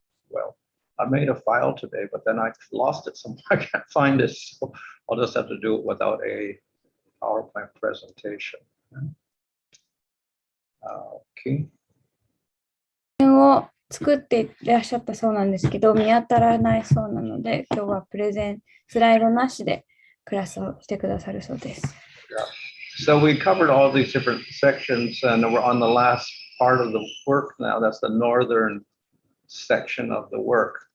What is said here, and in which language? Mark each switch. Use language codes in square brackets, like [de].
[en] Well, I made a file today, but then I lost it somewhere. I can't find it, so I'll just have to do it without a PowerPoint presentation. Okay. [ja] を作っていらっしゃったそうなんですけど、見当たらないそうなので、今日はプレゼン、スライドなしでクラスをしてくださるそうです。 [en] Yeah. So we covered all these different sections, and we're on the last part of the work now. That's the northern section of the work.